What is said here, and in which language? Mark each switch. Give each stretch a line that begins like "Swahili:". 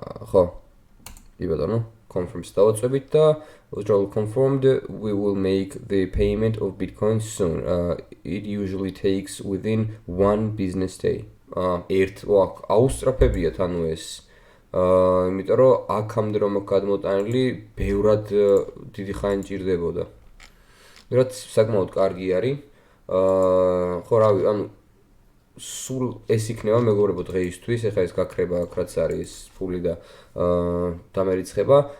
Georgian: ხო. კი ბატონო, confirm-ს დავაწვევით და
English: withdrawal confirmed. We will make the payment of Bitcoin soon. It usually takes within 1 business day.
Georgian: აუსტრაფებიათ ანუ ეს. იმიტომ რომ აქამდე რომ გადმოტანილი ბევრად დიდი ხანი ჭირდებოდა. რაც საკმაოდ კარგი არის. ხო რავი, ანუ სულ ეს იქნება მეგობრებო დღეისთვის, ეხლა ეს გაქრება აქ რაც არის ფული და დამერიცხება.